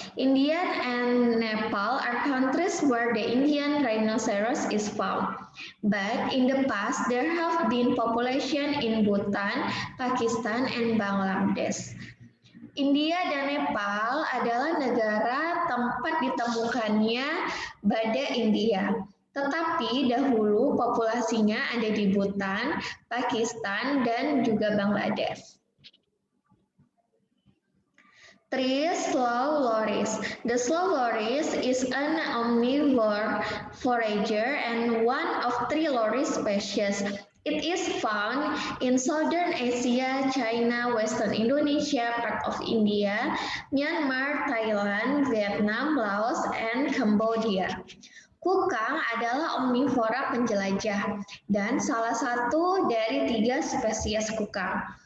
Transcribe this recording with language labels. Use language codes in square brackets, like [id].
[en] India and Nepal are countries where the Indian rhinoceros is found. But in the past, there have been population in Bhutan, Pakistan, and Bangladesh. [id] India dan Nepal adalah negara tempat ditemukannya badak India. Tetapi dahulu populasinya ada di Bhutan, Pakistan, dan juga Bangladesh. [en] 3. Slow loris. The slow loris is an omnivore forager and one of 3 loris species. It is found in southern Asia, China, western Indonesia, part of India, Myanmar, Thailand, Vietnam, Laos, and Cambodia. [id] Kukang adalah omnivora penjelajah dan salah satu dari 3 spesies kukang.